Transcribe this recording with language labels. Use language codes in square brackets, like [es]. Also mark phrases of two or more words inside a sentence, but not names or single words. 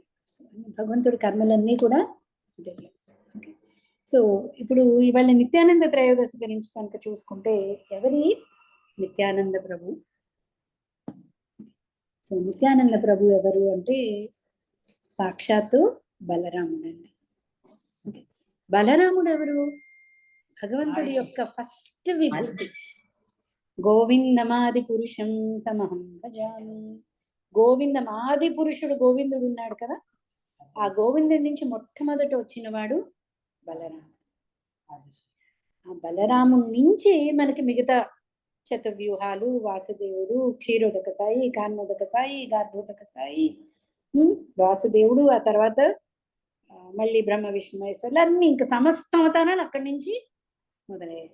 [te] భగవంతుడి కర్మలన్నీ కూడా ఓకే, సో ఇప్పుడు ఇవాళ నిత్యానంద త్రయోదశి గురించి కనుక చూసుకుంటే ఎవరి? నిత్యానంద ప్రభు. సో నిత్యానంద ప్రభు ఎవరు అంటే సాక్షాత్తు బలరాముడు అండి. బలరాముడు ఎవరు? భగవంతుడి యొక్క ఫస్ట్ విభూతి. [sa] గోవిందమాది పురుషం తమహం భజామి. [te] గోవిందం ఆది పురుషుడు గోవిందుడు ఉన్నాడు కదా, ఆ గోవిందుడి నుంచి మొట్టమొదట వచ్చిన వాడు బలరాముడు. ఆ బలరాముడి నుంచి మనకి మిగతా చతుర్వ్యూహాలు, వాసుదేవుడు, క్షీరోదక సాయి, కాన్మోదక సాయి, గార్ధోదక సాయి, వాసుదేవుడు, ఆ తర్వాత మళ్ళీ బ్రహ్మ విష్ణు మహేశ్వరులు అన్ని ఇంకా సమస్త అవతారాలు అక్కడి నుంచి మొదలయ్యాయి.